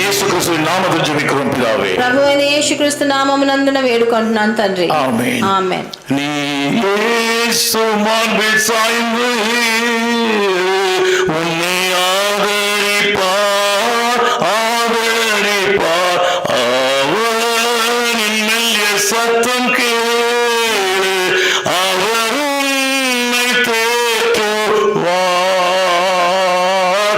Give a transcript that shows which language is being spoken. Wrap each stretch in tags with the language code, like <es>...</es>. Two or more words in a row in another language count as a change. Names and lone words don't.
<te>యేసు క్రీస్తు నామములో జెబిக்கிறோம் పితావే. ప్రభువైన యేసుక్రీస్తు నామమునందున వేడుకుంటున్నాను తండ్రి. ఆమేన్. ఆమేన్.</te> <ta>நீ యేసు மார்பில் சாய்ந்து உன்னை ஆதரிப்பார் அவரின் மெல்லிய சத்தம் கேளு அவர் உன்னை தேற்றுவார்.</ta>